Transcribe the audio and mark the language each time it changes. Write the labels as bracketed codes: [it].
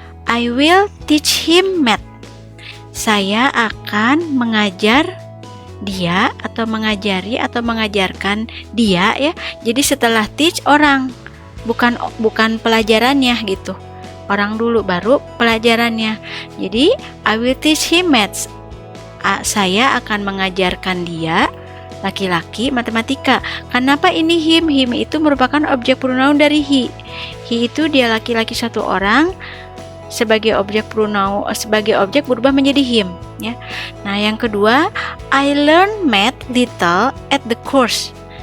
[en] I will teach him math. [id] Saya akan mengajar dia atau mengajari atau mengajarkan dia ya. Jadi setelah teach orang, bukan pelajarannya gitu. Orang dulu baru pelajarannya. [en] Jadi I will teach him maths. [id] Saya akan mengajarkan dia laki-laki matematika. Kenapa ini him? Him itu merupakan objek pronoun dari he. He itu dia laki-laki satu orang. Sebagai objek pronoun, sebagai objek berubah menjadi him ya. Nah, yang kedua, [en] I learn math little at the course.